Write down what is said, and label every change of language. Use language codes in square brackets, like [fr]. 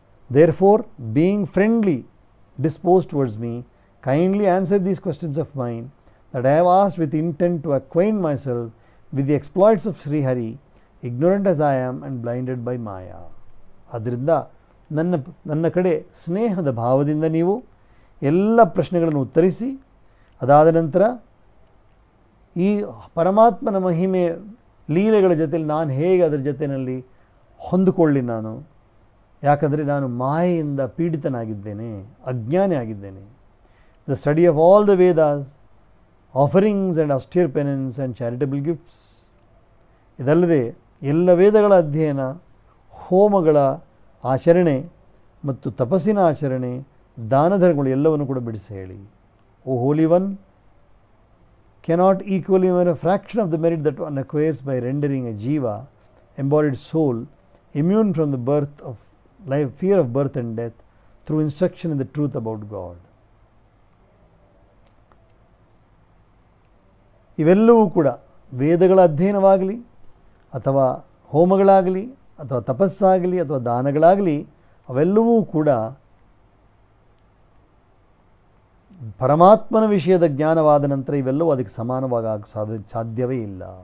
[en] Therefore being friendly disposed towards me, kindly answer these questions of mine that I have asked with intent to acquaint myself with the exploits of Sri Hari, ignorant as I am and blinded by Maya. [kn] ಆದ್ದರಿಂದ ನನ್ನ ಕಡೆ ಸ್ನೇಹದ ಭಾವದಿಂದ ನೀವು ಎಲ್ಲ ಪ್ರಶ್ನೆಗಳನ್ನು ಉತ್ತರಿಸಿ, ಅದಾದ ನಂತರ ಈ ಪರಮಾತ್ಮನ ಮಹಿಮೆ ಲೀಲೆಗಳ ಜೊತೆಯಲ್ಲಿ ನಾನು ಹೇಗೆ ಅದರ ಜೊತೆಯಲ್ಲಿ ಹೊಂದಿಕೊಳ್ಳಿ ನಾನು, ಯಾಕಂದರೆ ನಾನು ಮಾಯೆಯಿಂದ ಪೀಡಿತನಾಗಿದ್ದೇನೆ, ಅಜ್ಞಾನಿ ಆಗಿದ್ದೇನೆ. [en] The study of all the Vedas, offerings and austere penance and charitable gifts. [kn] ಇದಲ್ಲದೆ ಎಲ್ಲ ವೇದಗಳ ಅಧ್ಯಯನ, ಹೋಮಗಳ ಆಚರಣೆ ಮತ್ತು ತಪಸ್ಸಿನ ಆಚರಣೆ, ದಾನ ಧರ್ಮಗಳು ಎಲ್ಲವನ್ನು ಕೂಡ ಬಿಡಿಸಿ ಹೇಳಿ. [en] O holy one, cannot equal even a fraction of the merit that one acquires by rendering a jiva, embodied soul, immune from the birth of life, fear of birth and death, through instruction in the truth about God. [kn] ಇವೆಲ್ಲವೂ ಕೂಡ ವೇದಗಳ ಅಧ್ಯಯನವಾಗಲಿ ಅಥವಾ ಹೋಮಗಳಾಗಲಿ ಅಥವಾ ತಪಸ್ಸಾಗಲಿ ಅಥವಾ ದಾನಗಳಾಗಲಿ, ಅವೆಲ್ಲವೂ ಕೂಡ ಪರಮಾತ್ಮನ ವಿಷಯದ ಜ್ಞಾನವಾದ ನಂತರ ಇವೆಲ್ಲವೂ ಅದಕ್ಕೆ ಸಮಾನವಾಗಿ ಸಾಧ್ಯವೇ ಇಲ್ಲ.